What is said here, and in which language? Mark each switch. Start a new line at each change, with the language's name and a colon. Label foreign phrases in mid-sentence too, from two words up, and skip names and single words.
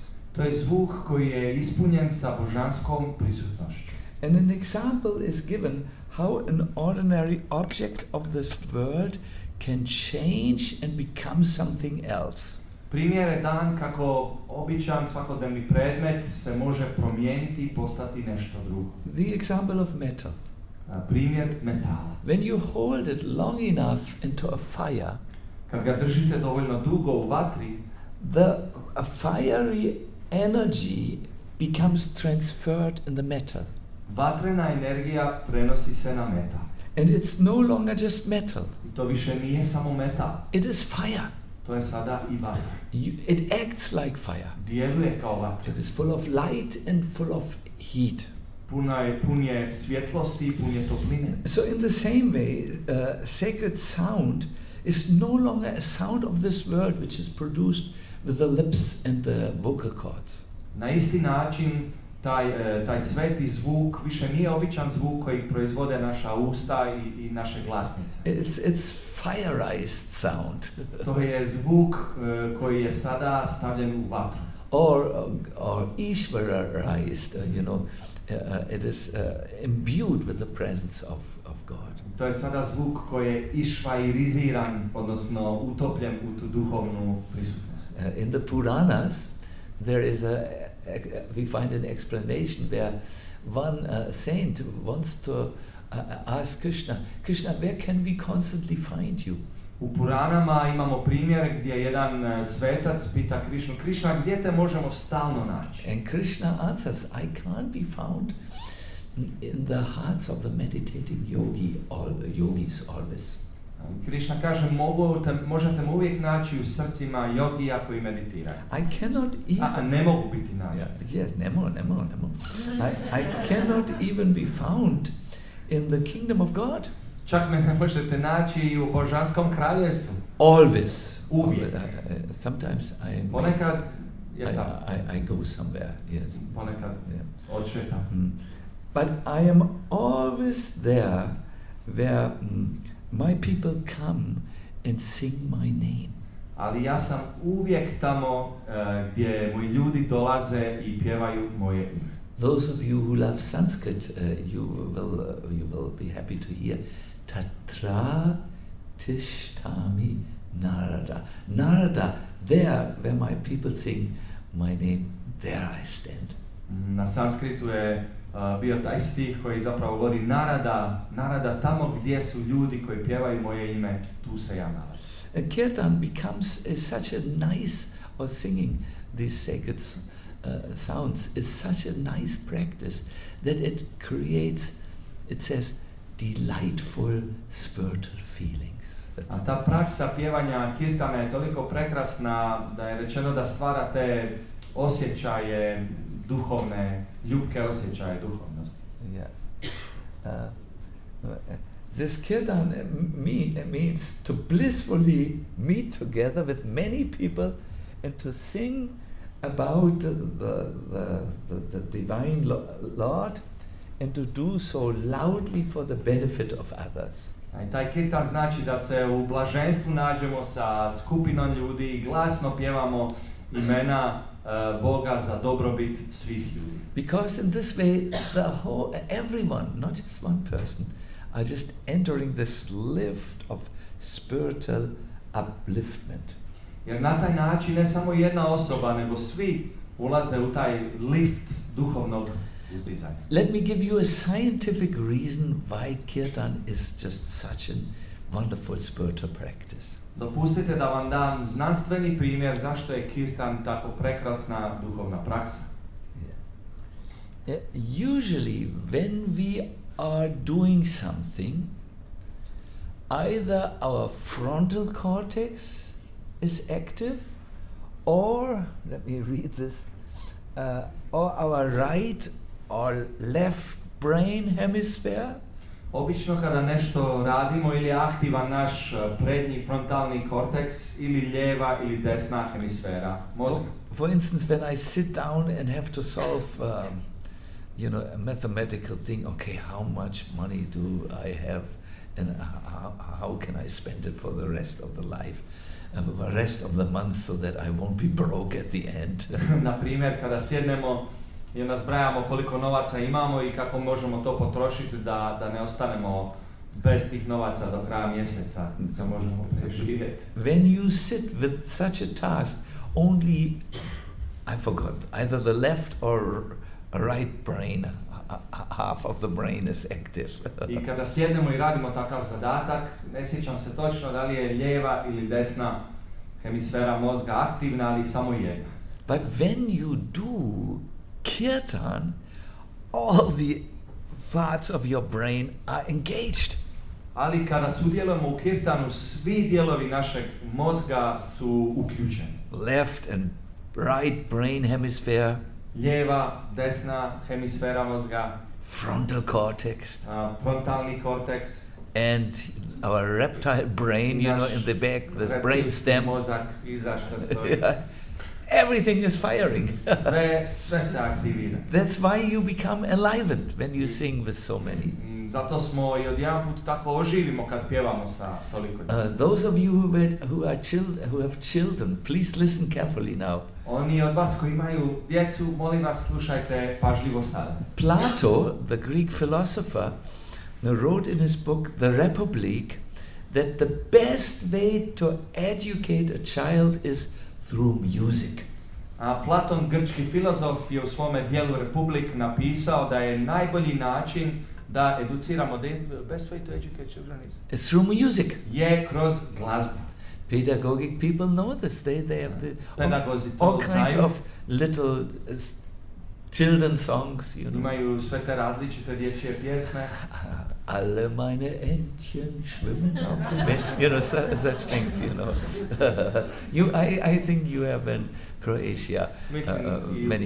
Croatian: To je zvuk koji je ispunjen sa božanskom prisutnošću.
English: And an example is given how an ordinary object of this world can change and become something else.
Croatian: Primjer je dan kako običan svakodnevni predmet se može promijeniti i postati nešto drugo.
English: The example of metal.
Croatian: Primjer metala.
English: When you hold it long enough into a fire,
Croatian: kad ga držite dovoljno dugo u vatri,
English: a fiery energy becomes transferred in the metal.
Croatian: Vatrena energija prenosi se na metal.
English: And it's no longer just metal.
Croatian: I to više nije samo metal.
English: It is fire.
Croatian: To je sada i vatra.
English: It acts like fire.
Croatian: Djeluje kao vatra.
English: It is full of light and full of heat.
Croatian: Pun je svjetlosti i pun je topline.
English: So in the same way, sacred sound is no longer a sound of this world which is produced with the lips and the vocal cords.
Croatian: Na isti način taj sveti zvuk više nije običan zvuk koji proizvode naša usta i naše glasnice.
English: It's fireized sound.
Croatian: To je zvuk koji je sada stavljen u vatru.
English: Or Ishvaraized, it is imbued with the presence of God.
Croatian: To je sada zvuk koji je išvairiziran, odnosno utopljen u tu duhovnu prisutnost.
English: In the Puranas, there is we find an explanation where one saint wants to ask Krishna, where can we constantly find you?
Croatian: U Puranama imamo primjer gdje jedan svetac pita Krishna, gdje te možemo stalno naći?
English: And Krishna answers, I can't be found in the hearts of the meditating yogis always.
Croatian: Krishna kaže, možete me uvijek naći u srcima jogija koji meditiraju.
English: I cannot even...
Croatian: ne mogu biti naći.
English: Yes, nemo. I cannot even be found in the kingdom of God.
Croatian: Čak me ne možete naći u božanskom kraljevstvu.
English: Always.
Croatian: Uvijek.
English: Sometimes
Croatian: ponekad je tako.
English: I go somewhere, yes.
Croatian: Ponekad odšetam.
English: But I am always there where my people come and sing my name.
Croatian: Ali ja sam uvijek tamo gdje moji ljudi dolaze i pjevaju moje ime.
English: Those of you who love Sanskrit, you will be happy to hear
Sanskrit: तत्र तिष्ठामि
English: Narada. Narada, there where my people sing my name, there I stand.
Croatian: Na sanskritu je bio taj stih koji zapravo govori Narada tamo gdje su ljudi koji pjevaju moje ime, tu se ja nalazim.
English: Kirtan becomes such a nice, or singing these sacred sounds is such a nice practice that it creates, it says, delightful spiritual feelings.
Croatian: A ta praksa pjevanja kirtana je toliko prekrasna da je rečeno da stvara te osjećaje duhovne, ljubke osjećaje duhovnosti.
English: Yes. This kirtan means to blissfully meet together with many people and to sing about the divine Lord and to do so loudly for the benefit of others.
Croatian: I taj kirtan znači da se u blaženstvu nađemo sa skupinom ljudi i glasno pjevamo imena Boga za dobrobit svih ljudi.
English: Because in this way, everyone, not just one person, are just entering this lift of spiritual upliftment.
Croatian: Jer na taj način ne samo jedna osoba, nego svi ulaze u taj lift duhovnog uzdizanja.
English: Let me give you a scientific reason why kirtan is just such a wonderful spiritual practice.
Croatian: Dopustite da vam dam znanstveni primjer zašto je kirtan tako prekrasna duhovna praksa.
English: Usually when we are doing something, either our frontal cortex is active, or, let me read this, or our right or left brain hemisphere.
Croatian: Obično kada nešto radimo ili je aktivan naš prednji frontalni korteks ili lijeva ili desna hemisfera mozga.
English: For instance, when I sit down and have to solve a mathematical thing, okay, how much money do I have and how can I spend it for the rest of the life, the rest of the month, so that I won't be broke at the end.
Croatian: Na primjer, kada sjednemo i onda zbrajamo koliko novaca imamo i kako možemo to potrošiti da ne ostanemo bez tih novaca do kraja mjeseca, da možemo preživjeti.
English: When you sit with such a task, only, I forgot, either the left or right brain, half of the brain is active.
Croatian: I kada sjednemo i radimo takav zadatak, ne sjećam se točno da li je lijeva ili desna hemisfera mozga aktivna, ali samo jedna.
English: But when you do kirtan, all the parts of your brain are engaged.
Croatian: Ali kada sudjelujemo u kirtanu, svi dijelovi našeg mozga su uključeni.
English: Left and right brain hemisphere,
Croatian: Lijeva, desna hemisfera mozga,
English: frontal cortex,
Croatian: frontalni korteks,
English: and our reptile brain, in the back, this brain stem.
Croatian: Mozak iza što stoji.
English: Everything is firing.
Croatian: Sve se aktivira.
English: That's why you become enlivened when you sing with so many.
Croatian: Zato smo i odjedan put tako oživimo kad pjevamo sa toliko.
English: Those of you who have children, please listen carefully now.
Croatian: Oni od vas koji imaju djecu, molim vas, slušajte pažljivo sada.
English: Plato, the Greek philosopher, wrote in his book The Republic that the best way to educate a child is through music.
Croatian: A Platon, grčki filozof, je u svome dijelu Republik napisao da je najbolji način da educiramo
English: best way to educate children is It's through music.
Croatian: Je kroz glazbu.
English: Pedagogic people know this. They have
Croatian: Pedagozi to
English: all kinds
Croatian: znaju.
English: of little children songs,
Croatian: Imaju sve te različite dječje pjesme.
German: Alle meine Entchen schwimmen auf dem Meer.
English: Such things, I think you have in Croatia many.